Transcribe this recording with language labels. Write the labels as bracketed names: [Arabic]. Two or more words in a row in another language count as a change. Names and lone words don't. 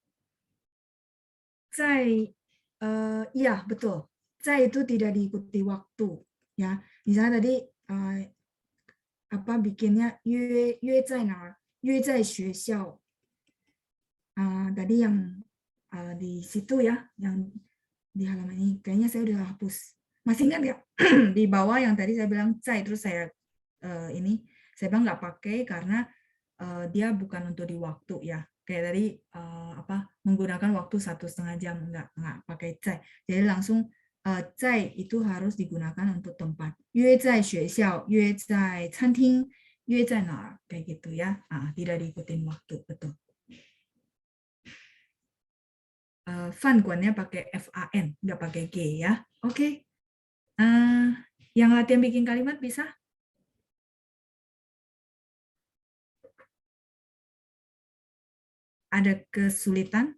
[Indonesian] 在 iya betul. 在 itu tidak diikuti waktu ya. Misalnya tadi apa bikinnya [Chinese] 约在哪儿？约在学校. [Indonesian] Tadi yang di situ ya, yang di halaman ini kayaknya saya udah hapus. Masih ingat nggak? Di bawah yang tadi saya bilang 在 terus saya ini saya bilang nggak pakai karena dia bukan untuk di waktu ya. Kayak tadi apa menggunakan waktu 1,5 jam nggak pakai 在. Jadi langsung 在 itu harus digunakan untuk tempat. [Chinese] 约在学校, 约在餐厅, 约在哪儿 [Indonesian] kayak gitu ya. Tidak diikutin waktu, betul. 饭馆nya pakai FAN, nggak pakai G ya. Oke. Yang latihan bikin kalimat bisa? Ada kesulitan?